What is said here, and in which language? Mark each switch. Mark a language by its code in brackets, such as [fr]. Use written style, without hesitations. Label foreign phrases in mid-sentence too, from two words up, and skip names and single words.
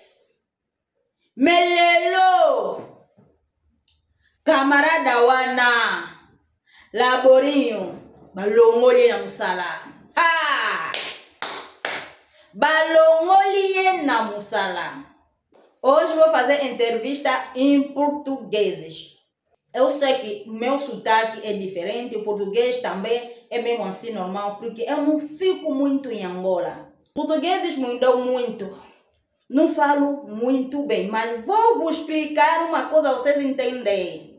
[ln] Mais lelo camarade wana Laborinho balongoli na musala. Balongoli na musala. [pt] Hoje vou fazer entrevista em português. Eu sei que meu sotaque é diferente, o português também é mesmo assim normal, porque eu não fico muito em Angola. Português mudou muito. Não falo muito bem, mas vou vos explicar uma coisa para vocês entenderem.